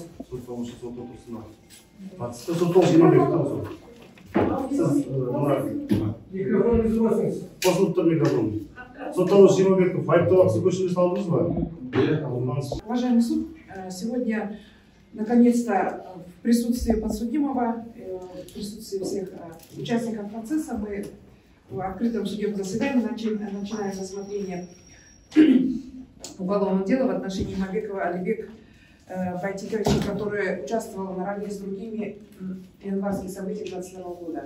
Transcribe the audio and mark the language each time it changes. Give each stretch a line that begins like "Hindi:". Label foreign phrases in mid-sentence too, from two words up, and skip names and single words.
Kazakh: Сот отырысына қатысты сотталушы Иманбеков сіз қосылып тұр микрофон. Сотталушы Иманбеков айыпталақсы көшірме салдыңыз ба?
Russian: Уважаемый суд, сегодня наконец-то в присутствии подсудимого, в присутствии всех участников процесса мы в открытом судебном заседании начинаем рассмотрение уголовного дела в отношении Иманбекова Алибека Байтиковича, который участвовал наравне с другими в январских событиях 2022 года.